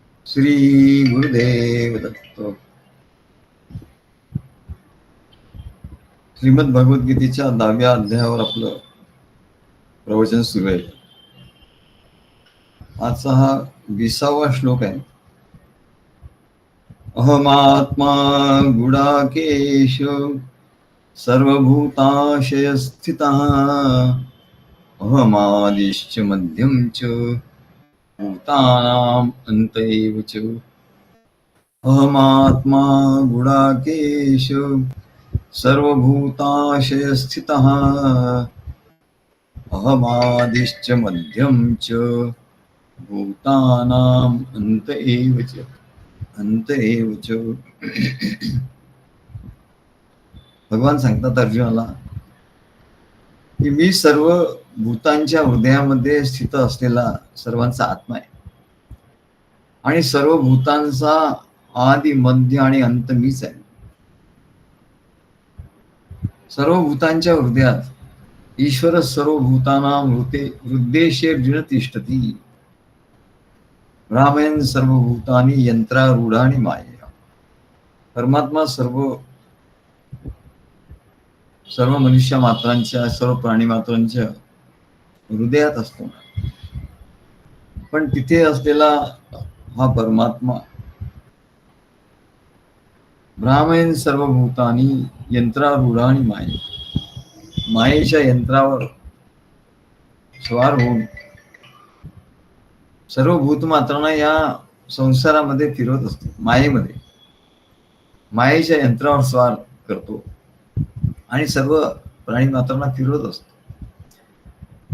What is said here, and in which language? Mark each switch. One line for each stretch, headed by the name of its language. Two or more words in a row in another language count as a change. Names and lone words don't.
Marathi: श्री गुरुदेव दत्त. श्रीमद भगवद्गीतेच्या 10व्या अध्यायावर आपलं प्रवचन सुरू आहे. आजचा हा 20वा श्लोक आहे.
Sanskrit: अहमात्मा गुडाकेश सर्वभूताशय स्थितः अहमादिश्च मध्यम च भूतानां अंत एव च. अहमात्मा गुडाकेश सर्वभूताशय स्थितः अहमादिश्च मध्यम च भूतानां अंत एव च. अंत एव च.
Marathi: भगवान सांगतात अर्जुनाला की मी सर्व भूतांच्या हृदयामध्ये स्थित असलेला सर्वांचा आत्मा आहे आणि सर्व भूतांचा आदि मध्य आणि अंत मीच आहे. सर्व भूतांच्या हृदयात
Sanskrit: ईश्वर सर्व भूतानां हृदयेषु तिष्ठति. रामयन् सर्वभूतानि यंत्रारूढानि मायया.
Marathi: परमात्मा सर्व मनुष्य मात्रांच्या सर्व प्राणी मात्रांच्या हृदयात असतो. पण तिथे असलेला हा परमात्मा
Sanskrit: भ्रामयन् सर्वभूतानि यंत्रारूढानि माये.
Marathi: मायेच्या यंत्रावर स्वार होऊन सर्व भूतमात्रांना या संसारामध्ये फिरवत असतो. मायेच्या यंत्रावर स्वार करतो आणि सर्व प्राणी मात्रांना फिरवत असतो.